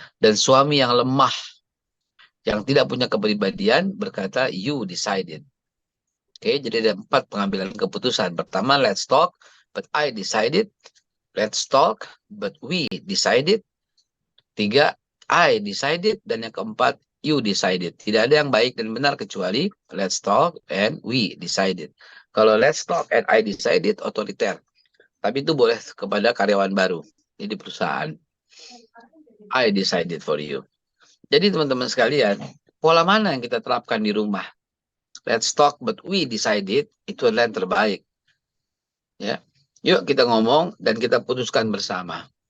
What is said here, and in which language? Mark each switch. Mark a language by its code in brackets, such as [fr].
[id] Dan suami yang lemah, yang tidak punya kepribadian, berkata, [en] you decided. [id] Oke, jadi ada 4 pengambilan keputusan. Pertama, [en] let's talk, but I decided. Let's talk, but we decided. 3, I decided. [id] Dan yang keempat, [en] you decided. [id] Tidak ada yang baik dan benar kecuali [en] let's talk and we decided. [id] Kalau [en] let's talk and I decided, [id] otoriter. Tapi itu boleh kepada karyawan baru di perusahaan. [en] I decided for you. [id] Jadi teman-teman sekalian, pola mana yang kita terapkan di rumah? [en] Let's talk but we decided, [id] itu adalah yang terbaik. Ya. Yuk kita ngomong dan kita putuskan bersama.